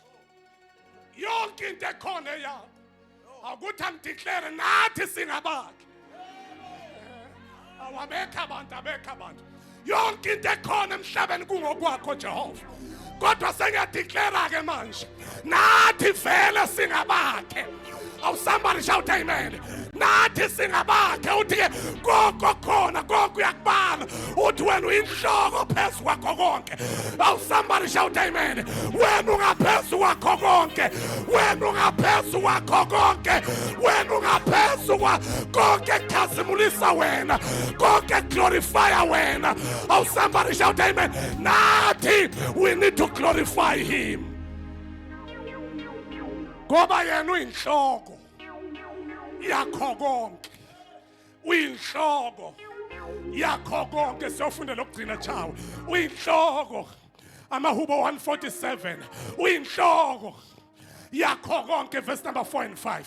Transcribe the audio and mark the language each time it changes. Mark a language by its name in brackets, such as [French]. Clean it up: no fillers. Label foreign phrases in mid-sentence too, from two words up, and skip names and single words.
[Zulu] Yonke into ekhona eyakho. Akuthi angideclare nathi singabakhe. Awabekho abantu. Yonke into ekhona emhlabeni kungokwakho Jehova. Kodwa sengiyadeclare ke manje, nathi vele singabakhe. [English] Oh, somebody shout amen. [Zulu] Nathi singabakhe, uthi ke konke khona, konke uyakubala, uthi wena uyinhloko phezu kwakho konke. [English] Oh, somebody shout amen. [Zulu] Wena ungaphezu kwakho konke, wena ungaphezu kwakho konke, wena ungaphezu konke kukhazimulisa wena, konke glorify wena. [English] Oh, somebody shout amen. Nathi we need to glorify him. [Zulu] Ngoba yena uyinhloko yakho konke, uyinhloko yakho konke. Siyofunda lokugcina chawe, uyinhloko. Amahubo 147, uyinhloko yakho konke, [English] verse number 4 and 5.